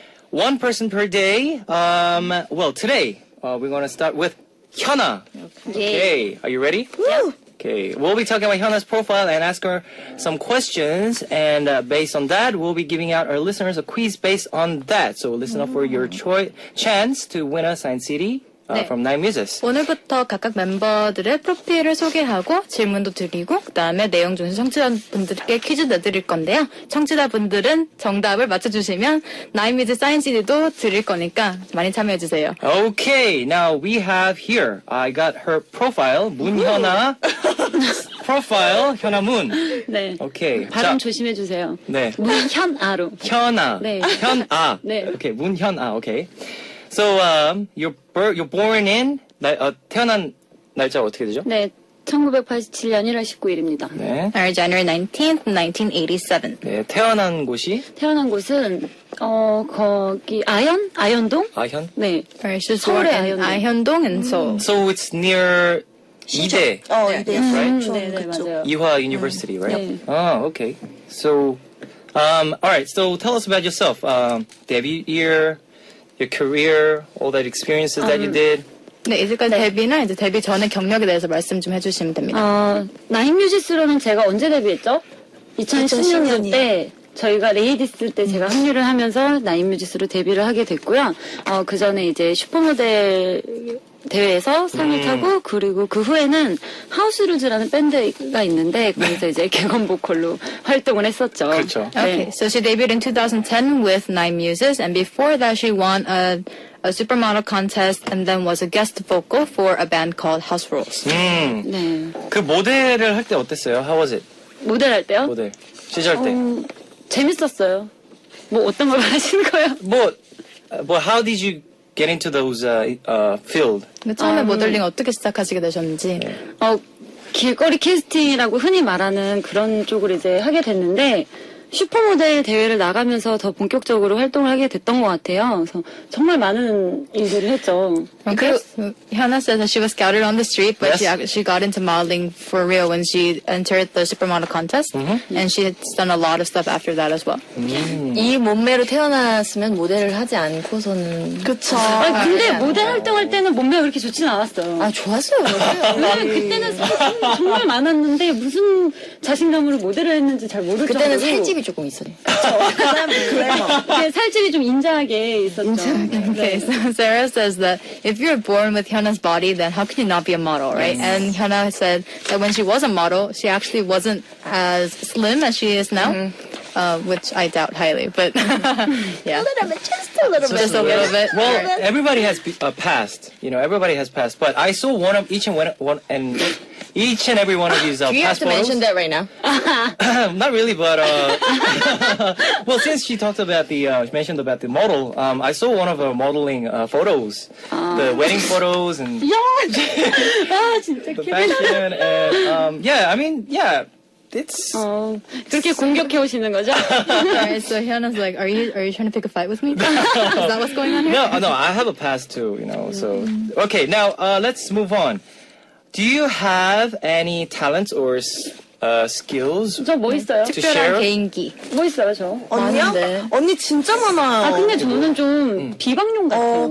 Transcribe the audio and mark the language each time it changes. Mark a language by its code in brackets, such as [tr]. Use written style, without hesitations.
[en] One person per day. Well, today, we're going to start with Hyuna. Okay, are you ready? Woo! Okay, we'll be talking about Hyuna's profile and ask her some questions. And based on that, we'll be giving out our listeners a quiz based on that. So listen up for your chance to win a signed CD. [ko] 네. [en] From 9 muses. [ko] 오늘부터 각각 멤버들의 프로필을 소개하고 질문도 드리고 그다음에 내용 중에서 청취자분들께 퀴즈 내드릴 건데요. 청취자분들은 정답을 맞춰주시면 9뮤즈 사인 CD도 드릴 거니까 많이 참여해주세요. [en] Okay, now we have here. I got her profile. 문현아. profile 현아 문. [ko] 네. [en] Okay. [ko] 발음 조심해 주세요. 네. 문현아로. 현아. 네. 현아. 네. [en] Okay, 문현아. Okay. So you're born in [ko] 태어난 날짜 어떻게 되죠? 네. 1987년 1월 19일입니다. 네. [en] January 19th, 1987. [ko] 네, 태어난 곳이 태어난 곳은 거기 아현동? 아현. 네. [en] She's born [ko] 서울의 [en] in [ko] 아현동. [en] 아현동 and Seoul. So it's near 이대. [ko] 이대였어. [en] Right? [ko] 네, 네, 맞아요. [en] Iwa University, right? [ko] 네. [en] Oh, okay. So all right. So tell us about yourself. Debut year, your career, all that experiences that you did. [ko] 네, 이제까지 데뷔나 이제 데뷔 전의 경력에 대해서 말씀 좀 해주시면 됩니다. 나인뮤지스로는 제가 언제 데뷔했죠? 2016년 때 저희가 레이디스 때 제가 합류를 하면서 나인뮤지스로 데뷔를 하게 됐고요. 그 전에 이제 슈퍼모델 대회에서 상을 타고 그리고 그 후에는 하우스루즈라는 밴드가 있는데 거기서 이제 개건 보컬로 활동을 했었죠. 그렇죠. [en] Okay, so she debuted in 2010 with 9 muses, and before that she won a supermodel contest and then was a guest vocal for a band called House Rules. [ko] 네. 그 모델을 할 때 어땠어요? [en] How was it? [ko] 모델 할 때요? 모델 시절 때. 재밌었어요. 뭐 어떤 걸 하시는 거예요? [en] How did you get into those field? [ko] 근데 처음에 모델링 어떻게 시작하시게 되셨는지. 길거리 캐스팅이라고 흔히 말하는 그런 쪽으로 이제 하게 됐는데 슈퍼모델 대회를 나가면서 더 본격적으로 활동을 하게 됐던 것 같아요. 그래서 정말 많은 일들을 했죠. [en] Hyuna says that she was scouted on the street, but Yes. she got into modeling for real when she entered the supermodel contest, and she had done a lot of stuff after that as well. [ko] 이 몸매로 태어났으면 모델을 하지 않고서는 그쵸. 근데 모델 활동할 때는 몸매가 그렇게 좋지는 않았어요. 좋았어요. 왜냐면 그때는 살이 정말 많았는데 무슨 자신감으로 모델을 했는지 잘 모를 그때는 정도로 살집이 조금 있어요. 살집이 좀 인자하게 있었죠. [en] Okay, so Sarah says that if you're born with Hyuna's body, then how can you not be a model, right? And Hyuna said that when she was a model, she actually wasn't as slim as she is now, which I doubt highly, but yeah. Just a little Just a little bit. Well, everybody has passed. You know, everybody has passed. But I saw one of each and every one of these Do you have past to mention photos. that right now? Not really, but well, since she talked about mentioned about the model, I saw one of her modeling photos, the wedding photos and [ko] 진짜 [en] the fashion, and yeah, I mean, yeah, it's. [ko] 그렇게 공격해 오시는 거죠? [en] Alright, so Hyuna's like, are you trying to pick a fight with me? Is that what's going on here? No, I have a past too, you know. So okay, now let's move on. Do you have any talents or skills? [ko] 저 뭐 있어요? [en] To share? [ko] 특별한 개인기. 뭐 있어요, 저? 언니요? 많은데. 언니 진짜 많아요. 근데 저는 좀 비방용 같아요.